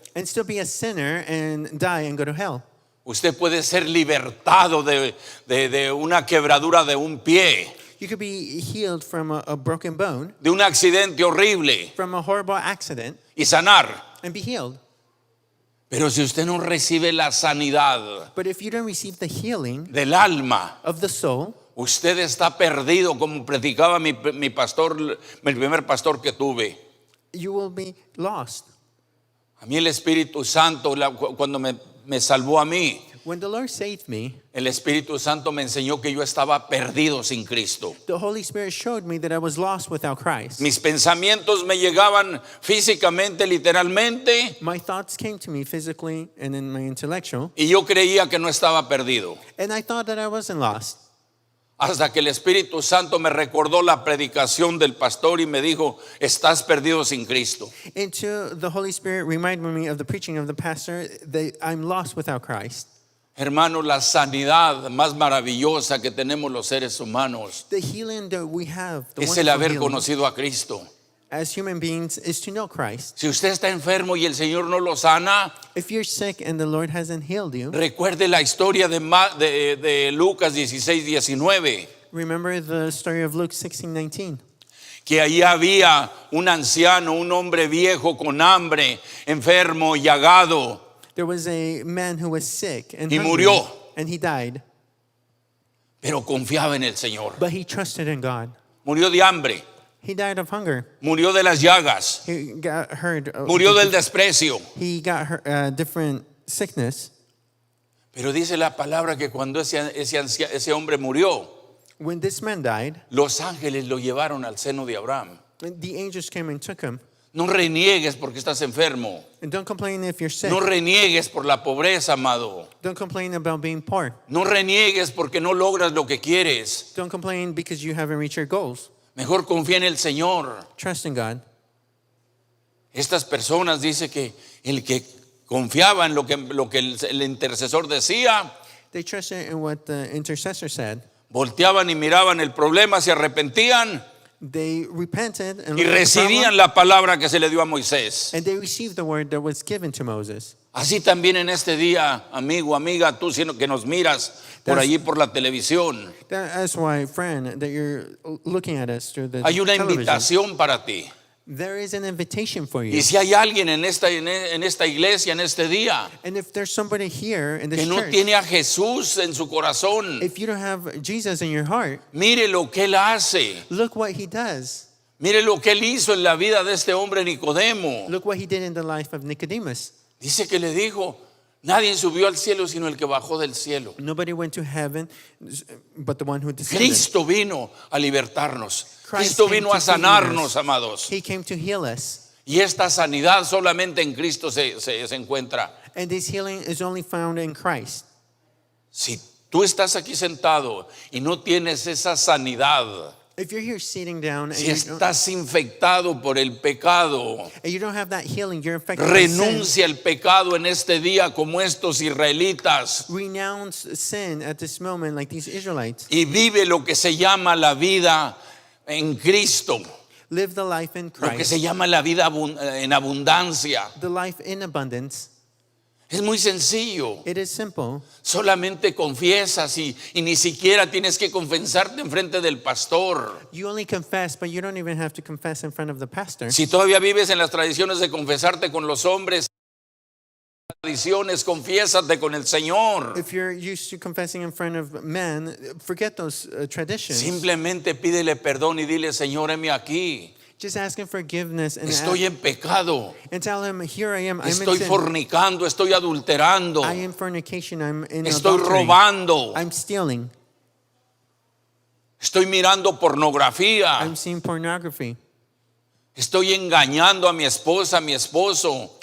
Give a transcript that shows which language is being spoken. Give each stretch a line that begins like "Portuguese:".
English: and still be a sinner and die and go to hell.
Spanish: Usted puede ser libertado de una quebradura de un pie,
English: You could be healed from a broken bone,
Spanish: de un accidente horrible,
English: from a horrible accident,
Spanish: y sanar.
English: and be healed.
Spanish: Pero si usted no recibe la sanidad
English: But if you don't receive the healing
Spanish: del alma,
English: of the soul,
Spanish: usted está perdido, como predicaba mi pastor, el primer pastor que tuve.
English: you will be lost.
Spanish: A mí el Espíritu Santo, cuando me salvó a mí,
English: When the Lord saved me,
Spanish: el Espíritu Santo me enseñó que yo estaba perdido sin Cristo.
English: the Holy Spirit showed me that I was lost without Christ.
Spanish: Mis pensamientos me llegaban físicamente, literalmente,
English: My thoughts came to me physically and in my intellectual,
Spanish: y yo creía que no estaba perdido.
English: and I thought that I wasn't lost.
Spanish: Hasta que el Espíritu Santo me recordó la predicación del pastor y me dijo, estás perdido sin Cristo.
English: Until the Holy Spirit reminded me of the preaching of the pastor that I'm lost without Christ.
Spanish: Hermanos, la sanidad más maravillosa que tenemos los seres humanos
English: The healing that we have, the
Spanish: es el
English: wonderful
Spanish: haber
English: healing
Spanish: conocido a Cristo.
English: as human beings, is to know Christ.
Spanish: Si usted está enfermo y el Señor no lo sana,
English: If you're sick and the Lord hasn't healed you,
Spanish: recuerde la historia de Lucas 16:19,
English: remember the story of Luke 16:19.
Spanish: que ahí había un anciano, un hombre viejo con hambre, enfermo, llagado,
English: There was a man who was sick and
Spanish: Y
English: hungry,
Spanish: murió.
English: and he died,
Spanish: pero confiaba en el Señor.
English: but he trusted in God.
Spanish: Murió de hambre,
English: He died of hunger.
Spanish: murió de las llagas,
English: He got hurt.
Spanish: murió del desprecio.
English: He got different sickness.
Spanish: Pero dice la palabra que cuando ese hombre murió,
English: When this man died,
Spanish: los ángeles lo llevaron al seno de Abraham.
English: the angels came and took him.
Spanish: No reniegues porque estás enfermo.
English: And don't complain if you're sick.
Spanish: No reniegues por la pobreza, amado.
English: Don't complain about being poor.
Spanish: No reniegues porque no logras lo que quieres.
English: Don't complain because you haven't reached your goals.
Spanish: Mejor confía en el Señor.
English: Trust in God.
Spanish: Estas personas dice que el que confiaba en lo que el intercesor decía,
English: They trusted in what the intercessor said.
Spanish: volteaban y miraban el problema, se arrepentían
English: They repented and
Spanish: y
English: looked at the
Spanish: recibían la palabra que se le dio a Moisés.
English: and they received the word that was given to Moses.
Spanish: Así también en este día, amigo, amiga, tú que nos miras por allí por la televisión,
English: That's why, friend, that you're looking at us through the
Spanish: hay una
English: television.
Spanish: invitación para ti.
English: There is an invitation for you.
Spanish: Y si hay alguien en esta iglesia, en este día,
English: And if there's somebody here in this
Spanish: que no
English: church,
Spanish: tiene a Jesús en su corazón,
English: if you don't have Jesus in your heart,
Spanish: mire lo que él hace.
English: look what he does.
Spanish: Mire lo que él hizo en la vida de este hombre Nicodemo.
English: Look what he did in the life of Nicodemus.
Spanish: Dice que le dijo, nadie subió al cielo sino el que bajó del cielo.
English: Nobody went to heaven but the one who descended.
Spanish: Cristo vino a libertarnos.
English: Christ
Spanish: Cristo
English: came
Spanish: vino a
English: to heal
Spanish: sanarnos,
English: us.
Spanish: amados.
English: He came to heal us.
Spanish: Y esta sanidad solamente en Cristo se encuentra.
English: And this healing is only found in Christ.
Spanish: Si tú estás aquí sentado y no tienes esa sanidad,
English: If you're here sitting down and,
Spanish: si
English: you don't,
Spanish: estás infectado por el pecado,
English: and you don't have that healing, you're infected by sin.
Spanish: renuncia el pecado en este día como estos israelitas
English: Renounce sin at this moment like these Israelites.
Spanish: y vive lo que se llama la vida en Cristo,
English: Live the life in
Spanish: lo que
English: Christ.
Spanish: se llama la vida en abundancia.
English: The life in abundance.
Spanish: Es muy sencillo.
English: It is simple.
Spanish: Solamente confiesas y ni siquiera tienes que confesarte en frente del pastor.
English: You only confess, but you don't even have to confess in front of the pastor.
Spanish: Si todavía vives en las tradiciones de confesarte con los hombres, tradiciones, confiésate con el Señor.
English: If you're used to confessing in front of men, forget those traditions.
Spanish: Simplemente pídele perdón y dile, Señor, heme aquí.
English: Just ask him forgiveness and,
Spanish: Estoy en pecado.
English: and tell him, here I am. I'm
Spanish: Estoy
English: in sin.
Spanish: fornicando, estoy adulterando.
English: I am fornication. I'm in
Spanish: Estoy
English: adultery.
Spanish: robando.
English: I'm stealing.
Spanish: Estoy mirando pornografía.
English: I'm seeing pornography.
Spanish: Estoy engañando a mi esposa, a mi esposo.